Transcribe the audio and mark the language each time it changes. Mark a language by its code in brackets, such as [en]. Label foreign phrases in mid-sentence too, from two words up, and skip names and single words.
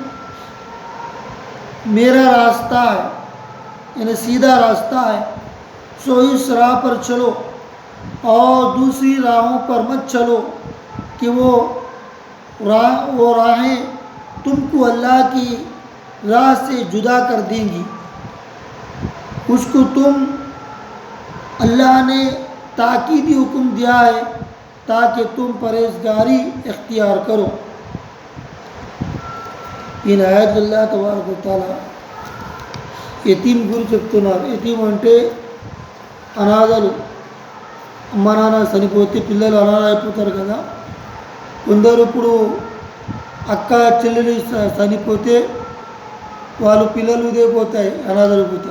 [ur] میرا راستہ ہے، یعنی سیدھا راستہ ہے، سو اس راہ پر چلو اور دوسری راہوں پر مت چلو کہ وہ راہیں تم کو اللہ کی راہ سے جدا کر دیں گی۔ اس کو تم اللہ نے تاکیدی حکم دیا ہے تاکہ تم پرہیزگاری اختیار کرو۔ [te] ఈ ఆయత్ [ar] الله تبارك وتعالى [te] యతీం గురించి చెప్తున్నారు. యతీం అంటే అనాథలు, అమ్మ నాన్న చనిపోతే పిల్లలు అనాథ అయిపోతారు కదా. కొందరు ఇప్పుడు అక్క చెల్లెలు చనిపోతే వాళ్ళు పిల్లలు ఇదైపోతాయి, అనాథలు పోతారు.